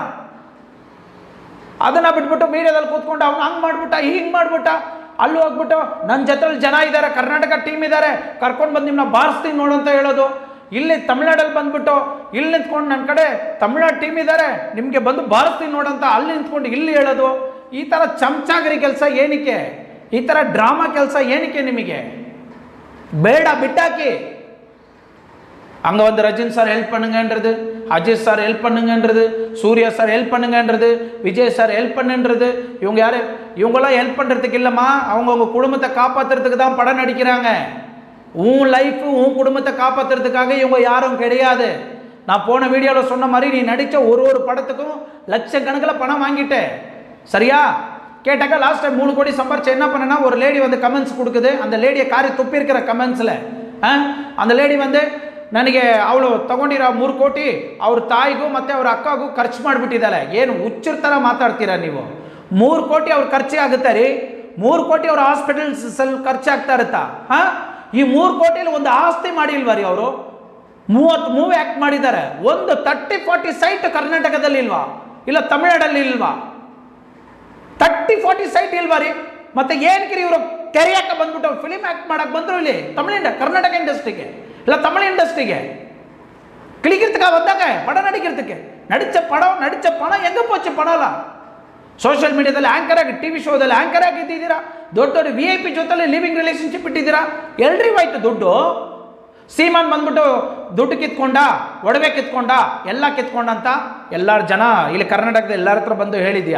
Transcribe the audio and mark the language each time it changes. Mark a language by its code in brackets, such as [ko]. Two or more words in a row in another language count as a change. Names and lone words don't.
[kn] ಅದನ್ನು ಬಿಟ್ಬಿಟ್ಟು ಮೀಡಿಯಾದಲ್ಲಿ ಕೂತ್ಕೊಂಡು ಅವ್ನು ಹಂಗೆ ಮಾಡ್ಬಿಟ್ಟ, ಹಿಂಗೆ ಮಾಡ್ಬಿಟ್ಟ, ಅಲ್ಲಿ ಹೋಗ್ಬಿಟ್ಟು ನನ್ನ ಜೊತೆಲಿ ಜನ ಇದ್ದಾರೆ, ಕರ್ನಾಟಕ ಟೀಮ್ ಇದ್ದಾರೆ, ಕರ್ಕೊಂಡು ಬಂದು ನಿಮ್ಮನ್ನ ಬಾರಿಸ್ತೀನಿ ನೋಡು ಅಂತ ಹೇಳೋದು. ಇಲ್ಲಿ ತಮಿಳ್ನಾಡಲ್ಲಿ ಬಂದ್ಬಿಟ್ಟು ಇಲ್ಲಿ ನಿಂತ್ಕೊಂಡು ನನ್ನ ಕಡೆ ತಮಿಳ್ನಾಡು ಟೀಮ್ ಇದ್ದಾರೆ, ನಿಮಗೆ ಬಂದು ಬಾರಿಸ್ತೀನಿ ನೋಡಂತ ಅಲ್ಲಿ ನಿಂತ್ಕೊಂಡು ಇಲ್ಲಿ ಹೇಳೋದು. ಈ ಥರ ಚಮಚಾಗರಿ ಕೆಲಸ ಏನಕ್ಕೆ? ಈ ಥರ ಡ್ರಾಮಾ ಕೆಲಸ ಏನಕ್ಕೆ ನಿಮಗೆ? ಬೇಡ, ಬಿಟ್ಟಾಕಿ. [ta] அங்கே வந்து ரஜினி சார் ஹெல்ப் பண்ணுங்கன்றது, அஜித் சார் ஹெல்ப் பண்ணுங்கன்றது, சூர்யா சார் ஹெல்ப் பண்ணுங்கன்றது, விஜய் சார் ஹெல்ப் பண்ணுன்றது. இவங்க யார்? இவங்களாம் ஹெல்ப் பண்ணுறதுக்கு இல்லைம்மா, அவங்கவுங்க குடும்பத்தை காப்பாற்றுறதுக்கு தான் படம் நடிக்கிறாங்க. உன் லைஃப் உன் குடும்பத்தை காப்பாற்றுறதுக்காக இவங்க யாரும் கிடையாது. நான் போன வீடியோவில் சொன்ன மாதிரி நீ நடித்த ஒரு படத்துக்கும் லட்சக்கணக்கில் பணம் வாங்கிட்டேன், சரியா? கேட்டாக்கா லாஸ்ட் டைம் 3 கோடி சம்பாரிச்சு என்ன பண்ணனா, ஒரு லேடி வந்து கமெண்ட்ஸ் கொடுக்குது. அந்த லேடியை காரி துப்பி இருக்கிற கமெண்ட்ஸில் அந்த லேடி வந்து [kn] ನನಗೆ ಅವಳು ತಗೊಂಡಿರೋ 3 ಕೋಟಿ ಅವ್ರ ತಾಯಿಗೂ ಮತ್ತು ಅವ್ರ ಅಕ್ಕಗೂ ಖರ್ಚು ಮಾಡಿಬಿಟ್ಟಿದ್ದಾಳೆ. ಏನು ಹುಚ್ಚರ ಥರ ಮಾತಾಡ್ತೀರಾ ನೀವು? 3 ಕೋಟಿ ಅವ್ರ ಖರ್ಚಿಗೆ ಆಗುತ್ತೆ ರೀ. 3 ಕೋಟಿ ಅವ್ರ ಹಾಸ್ಪಿಟಲ್ಸಲ್ಲಿ ಖರ್ಚಾಗ್ತಾ ಇರುತ್ತಾ? ಈ 3 ಕೋಟಿಯಲ್ಲಿ ಒಂದು ಆಸ್ತಿ ಮಾಡಿಲ್ವಾ ರೀ ಅವರು? 30 ಮೂವಿ ಆ್ಯಕ್ಟ್ ಮಾಡಿದ್ದಾರೆ. ಒಂದು 30-40 ಸೈಟ್ ಕರ್ನಾಟಕದಲ್ಲಿ ಇಲ್ವಾ? ಇಲ್ಲ ತಮಿಳ್ನಾಡಲ್ಲಿ ಇಲ್ವಾ? 30-40 ಸೈಟ್ ಇಲ್ವಾ ರೀ? ಮತ್ತೆ ಏನಕ್ಕೆ ಇವರು ಕೆರೆಯಾಕ ಬಂದ್ಬಿಟ್ಟು ಫಿಲಿಮ್ ಆ್ಯಕ್ಟ್ ಮಾಡಕ್ಕೆ ಬಂದರು ಇಲ್ಲಿ ಕರ್ನಾಟಕ ಇಂಡಸ್ಟ್ರಿಗೆ, ಇಲ್ಲ [ta] தமிழ் இண்டஸ்ட்ரிக்கு கிளிக்கிறதுக்காக வந்தாங்க, படம் நடிக்கிறதுக்கு. நடிச்ச பணம் எங்கே போச்சு? [kn] பணம்லாம் ಸೋಷಿಯಲ್ ಮೀಡಿಯಾದಲ್ಲಿ ಆ್ಯಂಕರ್ ಆಗಿ, ಟಿ ವಿ ಶೋದಲ್ಲಿ ಆ್ಯಂಕರ್ ಆಗಿ ಇದ್ದಿದ್ದೀರಾ, ದೊಡ್ಡ VIP ಜೊತೆಲಿ ಲಿವಿಂಗ್ ರಿಲೇಷನ್ಶಿಪ್ ಇಟ್ಟಿದ್ದೀರಾ. ಎಲ್ರಿಗೂ ಆಯಿತು ದುಡ್ಡು. ಸೀಮಾನ್ ಬಂದ್ಬಿಟ್ಟು ದುಡ್ಡು ಕಿತ್ಕೊಂಡ, ಒಡವೆ ಕಿತ್ಕೊಂಡ, ಎಲ್ಲ ಕಿತ್ಕೊಂಡ ಅಂತ ಎಲ್ಲರ ಜನ ಇಲ್ಲಿ ಕರ್ನಾಟಕದ ಎಲ್ಲರ ಹತ್ರ ಬಂದು ಹೇಳಿದ್ಯಾ.